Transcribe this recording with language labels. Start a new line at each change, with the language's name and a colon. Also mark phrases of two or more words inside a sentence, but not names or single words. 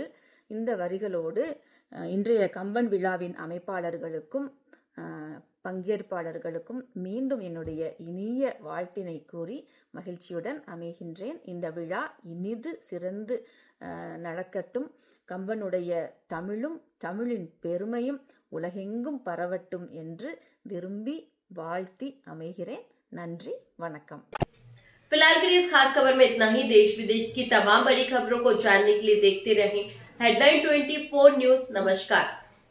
Tamil: இந்த வரிகளோடு இன்றைய கம்பன் விழாவின் அமைப்பாளர்களுக்கும் பங்கேற்பாளர்களுக்கும் மீண்டும் என்னுடைய இனிய வாழ்த்தினை கூறி மகிழ்ச்சியுடன் அமைகின்றேன். இந்த விழா இனிது சிறந்து நடக்கட்டும். கம்பனுடைய தமிழும் தமிழின் பெருமையும் உலகெங்கும் பரவட்டும் என்று விரும்பி வாழ்த்தி அமைகிறேன். நன்றி, वणकम।
Hindi: फिलहाल के लिए इस खास खबर में इतना ही। देश विदेश की तमाम बड़ी खबरों को जानने के लिए देखते रहें हेडलाइन 24 न्यूज। नमस्कार।